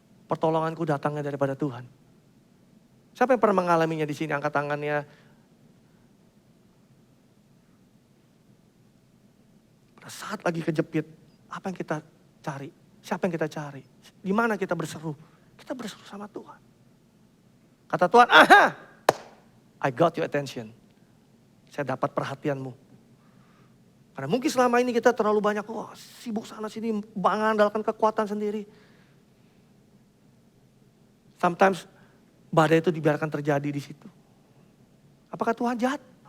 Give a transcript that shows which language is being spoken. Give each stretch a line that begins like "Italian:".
Indonesian: Pertolonganku datangnya daripada Tuhan. Siapa yang pernah mengalaminya di sini? Angkat tangannya. Pada saat lagi kejepit, apa yang kita cari? Siapa yang kita cari? Di mana kita berseru? Kita berseru sama Tuhan. Kata Tuhan, aha,
English: I got your attention.
Indonesian: Saya dapat perhatianmu. Karena mungkin selama ini kita terlalu banyak, sibuk sana sini, mengandalkan kekuatan sendiri. Sometimes badai itu dibiarkan terjadi di situ. Apakah Tuhan jahat?